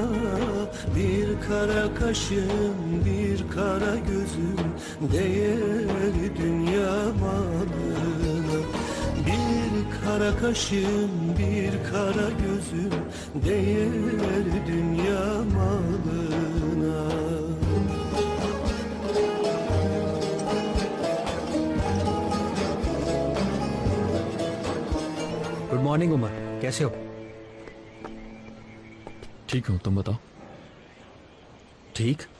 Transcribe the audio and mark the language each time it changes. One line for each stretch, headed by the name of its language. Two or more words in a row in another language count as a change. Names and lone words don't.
Turkish: Bir kara kaşım, bir kara gözüm değer dünya malına. Bir kara kaşım, bir kara gözüm değer dünya malına.
English: good morning
Hindi: उमर, कैसे हो? ठीक हूं, तुम बताओ। ठीक।